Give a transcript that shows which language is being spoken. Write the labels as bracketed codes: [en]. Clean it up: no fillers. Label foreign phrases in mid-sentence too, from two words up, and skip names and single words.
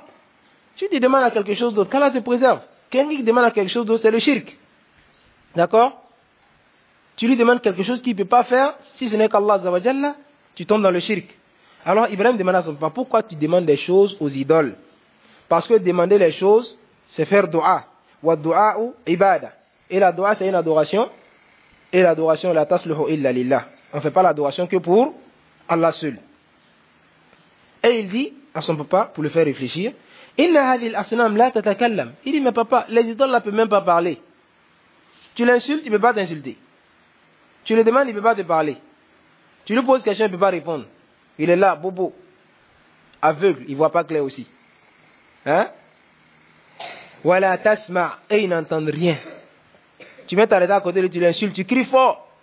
[fr] Si tu demandes à quelque chose d'autre, qu'Allah te préserve. Quelqu'un qui demande à quelque chose d'autre, c'est le shirk. D'accord? Tu lui demandes quelque chose qu'il ne peut pas faire, si ce n'est qu'Allah [ar] عز وجل, [fr] tu tombes dans le shirk. Alors Ibrahim demande à son papa, pourquoi tu demandes des choses aux idoles? Parce que demander les choses, c'est faire dua. [ar] والدعاء عبادة. [fr] Et la dua, c'est une adoration. Et l'adoration, [ar] لا تصلح إلا لله. [fr] On ne fait pas l'adoration que pour Allah seul. Et il dit à son papa, pour le faire réfléchir, [ar] إن هذه الأصنام لا تتكلم. [fr] Il dit, mais papa, les idoles ne peuvent même pas parler. Tu l'insultes, il ne peut pas t'insulter. Tu le demandes, il ne peut pas te parler. Tu lui poses question, il ne peut pas répondre. Il est là, bobo, aveugle, il ne voit pas clair aussi. Hein? [ar] ولا تسمع, [fr] et il n'entend rien. Tu mets ta tête à côté de lui, tu l'insultes, tu cries fort.